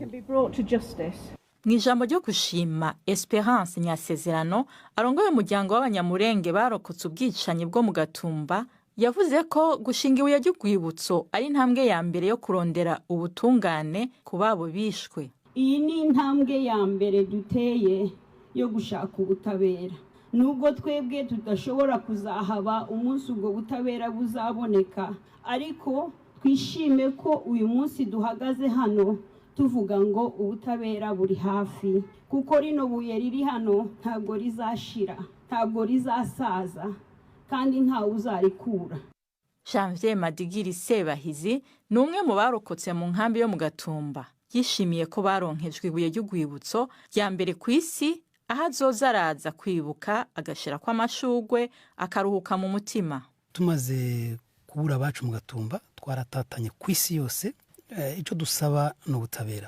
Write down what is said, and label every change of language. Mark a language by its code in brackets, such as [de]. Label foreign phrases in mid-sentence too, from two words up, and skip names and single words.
[rn] Mw'ijambo ryo gushima, Esperance Nyasezerano arongoye umuryango w'abanyamurenge barokotse ubwicanyi bwo mu Gatumba yavuze ko gushinga ibuye ry'urwibutso ari intambwe ya mbere yo kurondera ubutungane ku babo bishwe. [rw] Iyi ni intambwe ya mbere duteye yo gushaka ubutabera. Nubwo twebwe tudashobora kuzahaba umunsi ubwo butabera buzaboneka, ariko twishime ko uyu munsi duhagaze hano tuvuga ngo ubutabera buri hafi, kuko rino buye riri hano ntabwo rizashira, ntabwo rizasaza, kandi ntawe uzarikura. [rn] Janvier Madigiri Sebahizi ni umwe mu barokotse mu nkambi yo mu Gatumba. Yishimiye ko baronkejwe ibuye ry'urwibutso rya mbere ku isi, aho azoza araza kwibuka agashira kw'amashugwe akaruhuka mu mutima. [rw] Tumaze kubura abacu mu Gatumba twaratatanye ku isi yose, icyo dusaba ni ubutabera.